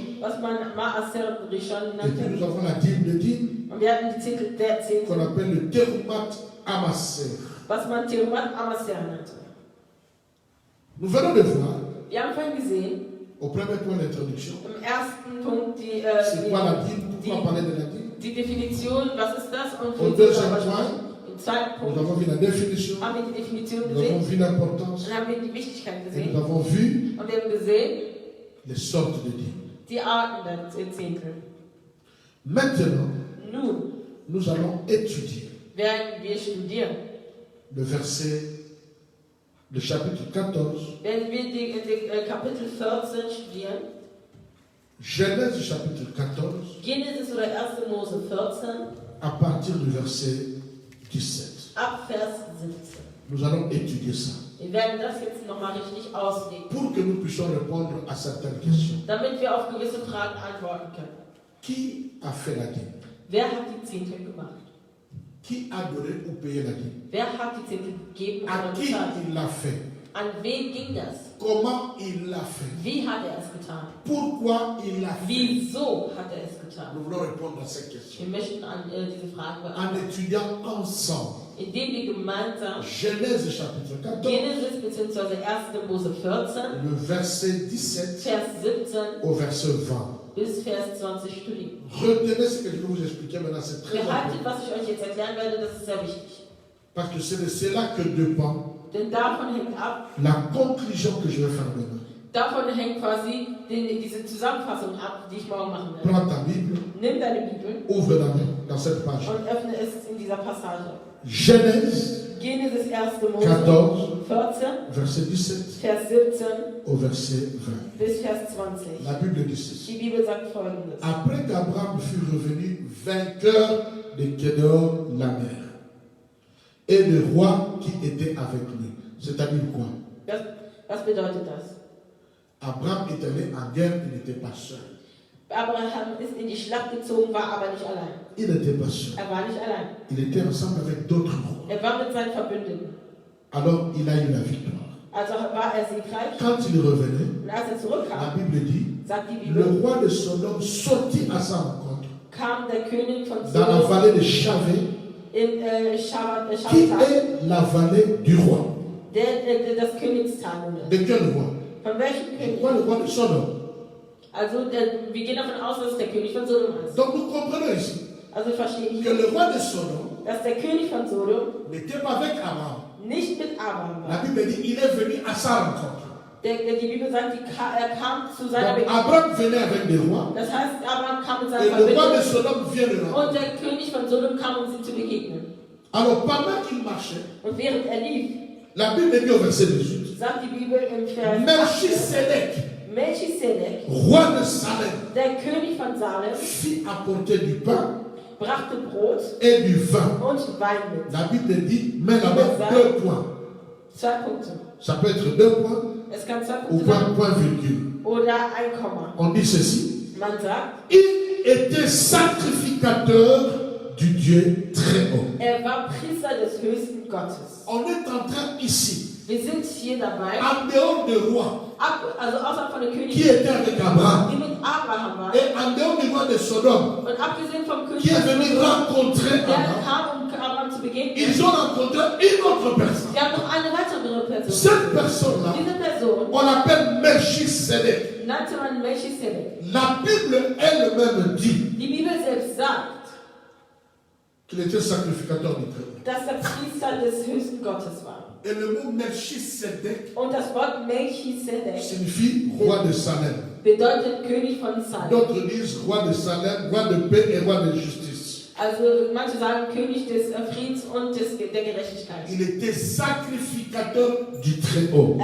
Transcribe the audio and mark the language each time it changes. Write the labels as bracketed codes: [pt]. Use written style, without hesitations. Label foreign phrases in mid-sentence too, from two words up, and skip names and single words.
[de] was man [he] Maaser Rishon [fr] Et puis nous [de] nannte. [fr] avons la dîme de dîme [de] Und wir hatten die Zehntel der [fr] qu'on [de] Zehntel, [fr] appelle le [he] Terumat Amasser. [de] was man [he] Terumat Amasser [de] nannte. [fr] Nous venons de voir, [de] Wir haben vorhin gesehen, [fr] au premier point d'introduction, [de] im ersten Punkt [fr] c'est quoi la dîme, pourquoi parler de la dîme. [de] die Definition, was ist das und [fr] Au [de] wie [fr] deuxième [de] darüber [fr] point, [de] sprechen. Im zweiten [fr] nous [de] Punkt [fr] avons vu la définition, [de] haben wir die Definition [fr] nous avons [de] gesehen, [fr] vu l'importance [de] dann haben wir die Wichtigkeit [fr] et nous [de] gesehen [fr] avons vu [de] und wir haben gesehen, [fr] les sortes de dîmes. [de] die Arten der Zehntel. [fr] Maintenant, [de] Nun [fr] nous allons étudier [de] werden wir studieren, [fr] le verset, le chapitre 14, [de] werden wir die Kapitel 14 studieren. [fr] Genèse chapitre 14, [de] Genesis oder 1. Mose 14 [fr] à partir du verset 17. [de] ab Vers 17. [fr] Nous allons étudier ça [de] Wir werden das jetzt nochmal richtig auslegen, [fr] pour que nous puissions répondre à certaines questions. [de] damit wir auf gewisse Fragen antworten können. [fr] Qui a fait la dîme? [de] Wer hat die Zehntel gemacht? [fr] Qui a donné ou payé la dîme? [de] Wer hat die Zehntel gegeben [fr] À [de] oder [fr] qui [de] bezahlt? [fr] il l'a fait? [de] An wen ging das? [fr] Comment il l'a fait? [de] Wie hat er es getan? [fr] Pourquoi il l'a fait? [de] Wieso hat er es getan? [fr] Nous voulons répondre à ces questions [de] Wir möchten an diese Fragen [fr] en [de] beantworten, [fr] étudiant ensemble [de] indem wir gemeinsam [fr] Genèse chapitre 14, [de] Genesis bzw. 1. Mose 14, [fr] le verset 17 [de] Vers 17 [fr] au verset 20. [de] bis Vers 20 studieren. [fr] Retenez ce que je vais vous expliquer maintenant, c'est très [de] Behaltet, [fr] important. [de] was ich euch jetzt erklären werde, das ist sehr wichtig. [fr] Parce que c'est de cela que dépend [de] Denn davon hängt ab, [fr] la conclusion que je vais faire demain. [de] davon hängt quasi diese Zusammenfassung ab, die ich morgen machen werde. [fr] Prends ta Bible, [de] Nimm deine Bibel [fr] ouvre la main dans cette page. [de] und öffne es in dieser Passage. [fr] Genèse [de] Genesis 1. Mose [fr] 14, [de] 14, [fr] verset 17 [de] Vers 17 [fr] au verset 20. [de] bis Vers 20. [fr] La Bible dit ceci. [de] Die Bibel sagt Folgendes. [fr] Après qu'Abraham fut revenu vainqueur de Kédor la mer et le roi qui était avec lui. C'est-à-dire quoi? [de] Was bedeutet das? [fr] Abraham est allé en guerre, il n'était pas seul. [de] Abraham ist in die Schlacht gezogen, war aber nicht allein. [fr] Il n'était pas seul. [de] Er war nicht allein. [fr] Il était ensemble avec d'autres rois. [de] Er war mit seinen Verbündeten. [fr] Alors il a eu la victoire. [de] Also war er siegreich. [fr] Quand il revenait, [de] Und als er [fr] la [de] zurückkam, [fr] Bible dit, [de] sagt die [fr] le [de] Bibel, [fr] roi de Sodome sortit à sa rencontre [de] kam der König von [fr] dans la [de] Sodom [fr] vallée de Chavé, [de] in [fr] qui [de] Schawatar, [fr] est la vallée du roi. [de] der das Königstal [fr] De quel roi? [de] Von welchem [fr] Je [de] König? [fr] crois le roi de Sodome. [de] Also wir gehen davon aus, dass es der König von Sodom ist. [fr] Donc nous comprenons ici [de] Also wir verstehen [fr] que [de] hier, [fr] le roi de Sodome [de] dass der König von Sodom [fr] n'était pas avec Abraham. [de] nicht mit Abraham [fr] La [de] war. [fr] Bible dit il est venu à sa rencontre. [de] Die Bibel sagt, er kam zu seiner [fr] Donc [de] Begegnung. [fr] Abraham venait avec des rois [de] Das heißt, Abraham kam mit [fr] et [de] seiner [fr] le roi de [de] Verbindung [fr] Sodome vient de [de] und [fr] là. [de] der König von Sodom kam, um sie zu begegnen. [fr] Alors pendant qu'il marchait, [de] Und während er lief, [fr] la Bible dit au verset 18, [de] sagt die Bibel im Vers 18, [fr] Melchisedec, [de] Melchisedek, [fr] roi de Salem, [de] der König von Salem, [fr] fit apporter du pain [de] brachte Brot [fr] et du vin. [de] und Wein mit. [fr] La Bible dit, mais là-bas, 2 points. [de] 2 Punkte. [fr] Ça peut être 2 points [de] Es kann 2 [fr] ou [de] Punkte sein [fr] point virgule. [de] oder ein Komma. [fr] On dit ceci, [de] Man sagt, [fr] il était sacrificateur du Dieu très haut. [de] er war Priester des höchsten Gottes. [fr] On est en train ici, [de] Wir sind hier dabei, [fr] en dehors des rois [de] also außerhalb von der [fr] qui [de] Königin, [fr] étaient avec Abraham [de] die mit Abraham war, [fr] et en dehors du roi de Sodome [de] und abgesehen vom [fr] qui [de] König, [fr] est venu rencontrer [de] der [fr] Abraham. [de] kam, um Abraham zu begegnen, [fr] Ils ont rencontré une autre personne. [de] wir haben noch eine weitere Person. [fr] Cette personne-là, [de] Diese Person [fr] on l'appelle Melchisedec. [de] nannte man Melchisedek. [fr] La Bible elle-même dit [de] Die Bibel selbst sagt, [fr] qu'il était sacrificateur du très haut. [de] dass er Priester des höchsten Gottes war. [fr] Et le mot Melchisedec [de] Und das Wort Melchisedek [fr] signifie roi de Salem. [de] bedeutet König von Salem. [fr] D'autres disent roi de Salem, roi de paix et roi de justice. [de] Also manche sagen König des Friedens und der Gerechtigkeit. [fr] Il était sacrificateur du très haut.